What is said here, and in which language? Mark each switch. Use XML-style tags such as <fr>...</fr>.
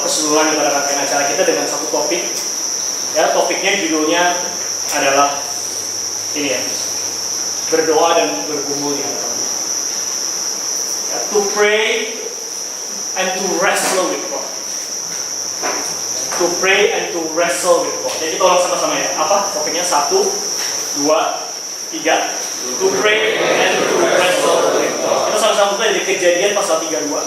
<id>atau keseluruhan daripada rangkaian acara kita dengan satu topik. Ya, topiknya judulnya adalah ini ya, berdoa dan bergumul di hadapan Tuhan.</id> <en>Ya, to pray and to wrestle with God. To pray and to wrestle with God.</en> <id>Jadi kita ulang sama-sama ya. Apa topiknya?</id> <en>1, 2, 3. To pray and to wrestle with God.</en> <id>Kita sama-sama buka dari Kejadian pasal 32.</id>